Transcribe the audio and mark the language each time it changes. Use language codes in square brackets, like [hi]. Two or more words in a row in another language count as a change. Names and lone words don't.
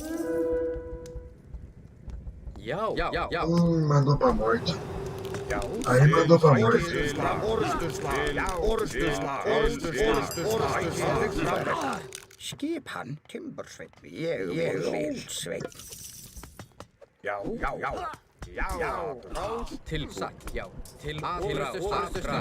[is] Já. [pt] Mandou pra morte. [is] Já. [pt] Aí mandou pra morte. [is] Skipan, timbursveinn. Ég vil sveinn. Já. Til sagt. Já. Til orrustuslag.